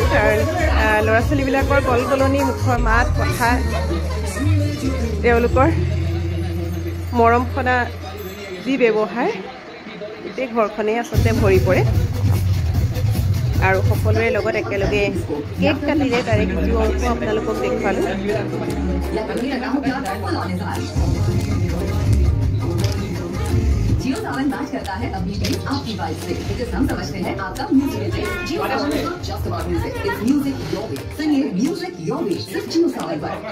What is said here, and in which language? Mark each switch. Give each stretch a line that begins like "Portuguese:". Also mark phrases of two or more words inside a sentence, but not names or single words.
Assamese: কাৰণ ল'ৰা ছোৱালীবিলাকৰ গলগলনি, মুখৰ মাত কথা, তেওঁলোকৰ মৰম সনা যি ব্যৱহাৰ, গোটেই ঘৰখনেই আচলতে ভৰি পৰে। আৰু সকলোৰে লগত একেলগে কেক কাটিলে, তাৰে কিছু অংশ আপোনালোকক দেখুৱালোঁ।
Hindi: जियो सावन मैच करता है अपनी टीम आपकी वाइब से, बिकॉज़ हम समझते हैं आपका
English: music is Jio Saavn is not just about music, it's music your way.
Hindi: सुनिए
English: music your way
Hindi: सिर्फ जियो सावन पर।